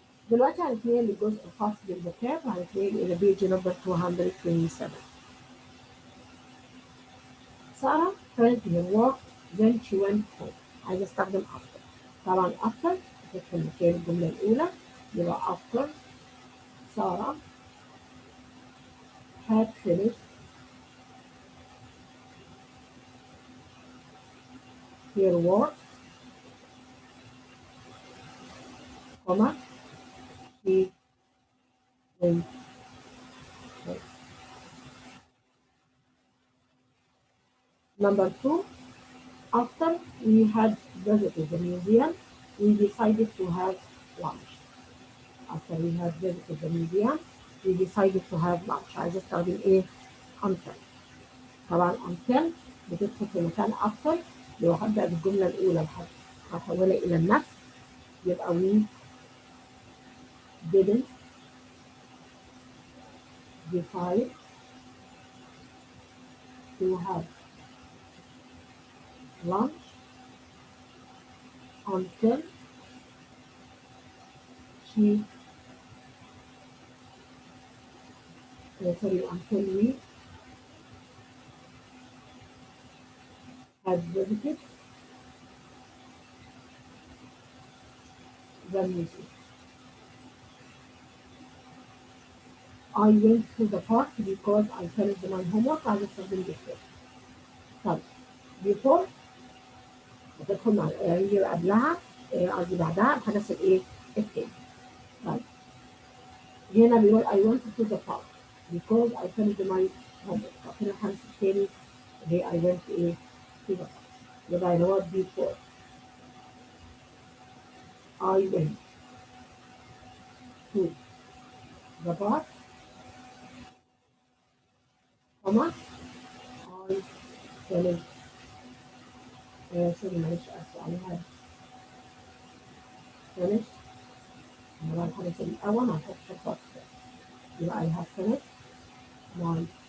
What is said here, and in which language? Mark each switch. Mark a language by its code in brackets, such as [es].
[ar] دلوقتي هنتنقل للجزء الخاص بالكتاب وهنتنقل الى بيج نمبر 227. [en] Sarah finished her work then she went home. [ar] عايزة استخدم after. [en] طبعا after [ar] تدخل مكان الجملة الأولى يبقى [en] after Sarah had finished her work, she went home. Number 2, after we had visited the museum, we decided to have lunch. After we had visited the museum, we decided to have lunch. [ar] عايزة استخدم ايه؟ until. طبعا until بتدخل في مكان after لو هبدأ بالجملة الأولى هحولها إلى النفس يبقى [en] we didn't decide to have lunch until until we had visited the museum. I went to the park because I finished my homework. [ar] عايزة استخدم before. طب before هتدخل مع هي قبلها قصدي بعدها الحدث الايه؟ التاني. طيب هنا بيقول [en] I went to the park because I finished my homework. [ar] طب هنا الحدث التاني اللي [en] I went [ar] ايه؟ [en] to the park. [ar] يبقى اللي هو [en] before I went to the bar comma I finished [ar] سوري معلش اسف عليها [en] finished [ar] أنا الحدث الأول هنحط خط يبقى [en] I have finished my